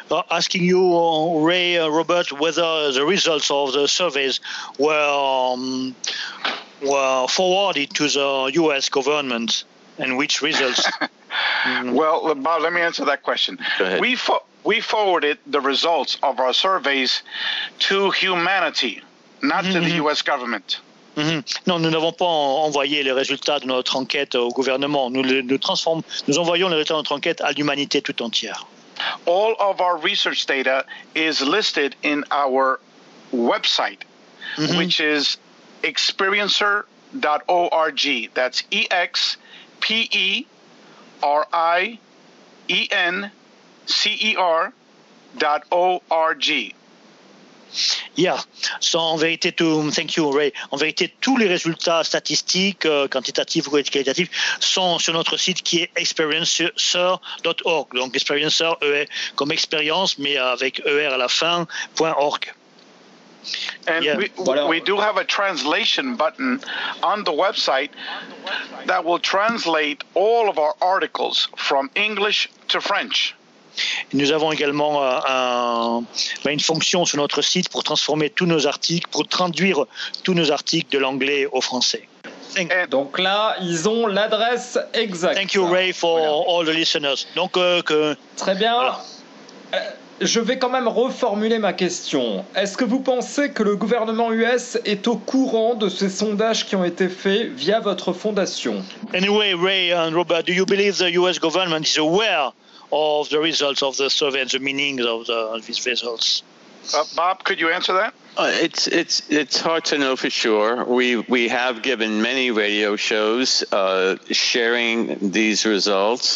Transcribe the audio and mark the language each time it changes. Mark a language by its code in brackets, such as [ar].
[en] Asking you, Ray, Robert, whether the results of the surveys were forwarded to the US government and which results? Well, Bob, let me answer that question. Go ahead. We forwarded the results of our surveys to humanity, not to the U.S. government. Mm-hmm. [fr] Non, nous n'avons pas envoyé les résultats de notre enquête au gouvernement. Nous envoyons les résultats de notre enquête à l'humanité tout entière. [en] All of our research data is listed in our website, which is experiencer.org. That's experiencer.org. Yeah. So [fr] en vérité, [en] thank you, Ray. [fr] En vérité, tous les résultats statistiques, quantitatifs ou qualitatifs, sont sur notre site qui est experiencer.org. Donc experiencer comme expérience, mais avec er à la fin, .org. [en] And yeah. we do have a translation button on the website that will translate all of our articles from English to French. [fr] Nous avons également une fonction sur notre site pour transformer tous nos articles, pour traduire tous nos articles de l'anglais au français. Donc là, ils ont l'adresse exacte. [en] Thank you, Ray, for all the listeners. Donc, [fr] très bien. Voilà. Je vais quand même reformuler ma question. Est-ce que vous pensez que le gouvernement US est au courant de ces sondages qui ont été faits via votre fondation? [en] Anyway, Ray and Robert, do you believe the US government is aware of the results of the survey and the meaning of these results? Bob, could you answer that? It's hard to know for sure. We have given many radio shows sharing these results.